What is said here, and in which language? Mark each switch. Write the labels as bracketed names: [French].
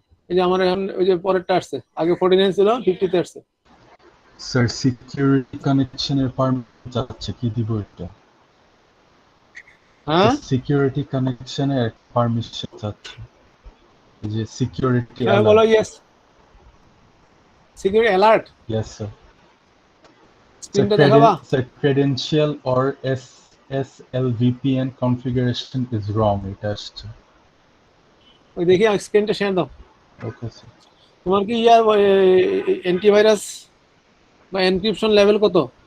[Bangla] এই যে আমার এখন ওই যে পরেরটা আসছে, আগে 49 ছিল, 50 তে আসছে। Sir, security connection এর permit যাচ্ছে, কি দিব এটা? হ্যাঁ, Security connection এর permission যাচ্ছে। এই যে security হ্যাঁ বলো। [English] alert. Yes, security alert. Yes, sir. [Bangla] স্ক্রিনটা দেখাবা? [English] Sir, credential or SSL VPN configuration is wrong. [Bangla] এটা আসছে। ওই দেখি স্ক্রিনটা শেয়ার দাও। [English] Okay, sir. [Bangla] তোমার কি ইয়ার অ্যান্টিভাইরাস বা এনক্রিপশন লেভেল কত?